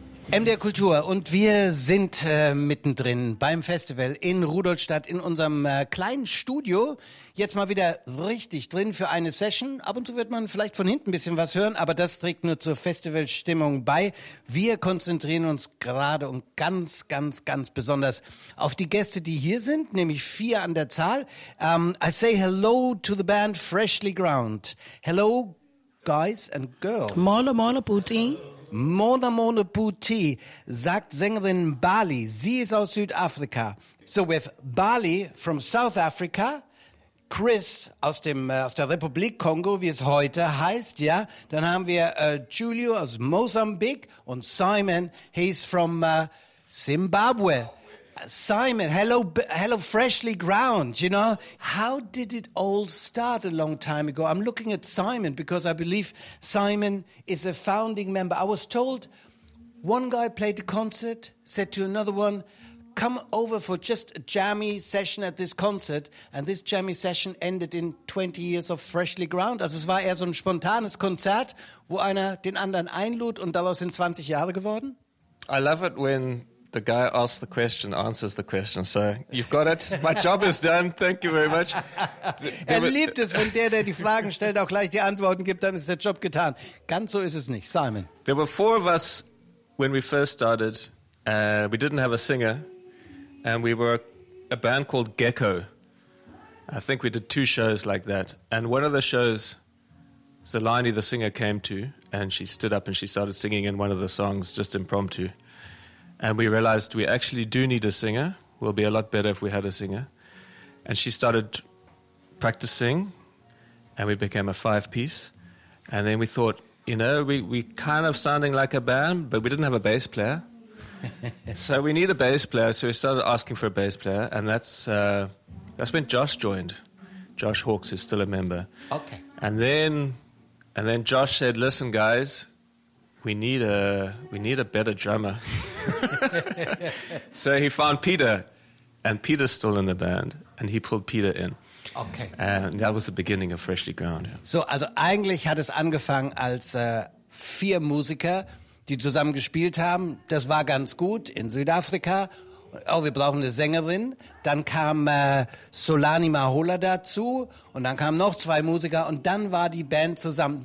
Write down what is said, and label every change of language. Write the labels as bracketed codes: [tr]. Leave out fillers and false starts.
[de] MDR Kultur und wir sind mittendrin beim Festival in Rudolstadt in unserem kleinen Studio. Jetzt mal wieder richtig drin für eine Session. Ab und zu wird man vielleicht von hinten ein bisschen was hören, aber das trägt nur zur Festivalstimmung bei. Wir konzentrieren uns gerade und ganz, ganz, ganz besonders auf die Gäste, die hier sind, nämlich vier an der Zahl. [en] I say hello to the band Freshly Ground. Hello guys and girls. Molo, molo, Putin. [de] Mona Mona Puti, sagt Sängerin Bali. Sie ist aus Südafrika. [en] So with Bali from South Africa, [de] Chris aus dem aus der Republik Kongo, wie es heute heißt, ja. Dann haben wir Julio aus Mosambik und Simon, [en] he's from Zimbabwe. Simon, hello, Freshly Ground, you know. How did it all start a long time ago? I'm looking at Simon because I believe Simon is a founding member. I was told one guy played a concert, said to another one, come over for just a jammy session at this concert. And this jammy session ended in 20 years of Freshly Ground. [de] Also es war eher so ein spontanes Konzert, wo einer den anderen einlud und daraus sind 20 Jahre geworden. [en] I love it when the guy asks the question, answers the question. So, you've got it. My job is done. Thank you very much. [de] Liebt es, wenn der die Fragen stellt, auch gleich die Antworten gibt, dann ist der Job getan. Ganz so ist es nicht. Simon. [en] There were four of us when we first started. We didn't have a singer. And we were a band called Gecko. I think we did two shows like that. And one of the shows, Zelani, the singer, came to. And she stood up and she started singing in one of the songs just impromptu. And we realized we actually do need a singer. We'll be a lot better if we had a singer. And she started practicing, and we became a five-piece. And then we thought, you know, we kind of sounding like a band, but we didn't have a bass player. So we need a bass player, so we started asking for a bass player, and that's when Josh joined. Josh Hawks is still a member. Okay. And then Josh said, listen, guys, we need a better drummer. So he found Peter, and Peter's still in the band, and he pulled Peter in. Okay. And that was the beginning of Freshly Ground. Yeah. [de] So, also eigentlich hat es angefangen als vier Musiker, die zusammen gespielt haben. Das war ganz gut in Südafrika. Oh, wir brauchen eine Sängerin. Dann kam Solani Mahola dazu und dann kamen noch zwei Musiker und dann war die Band zusammen.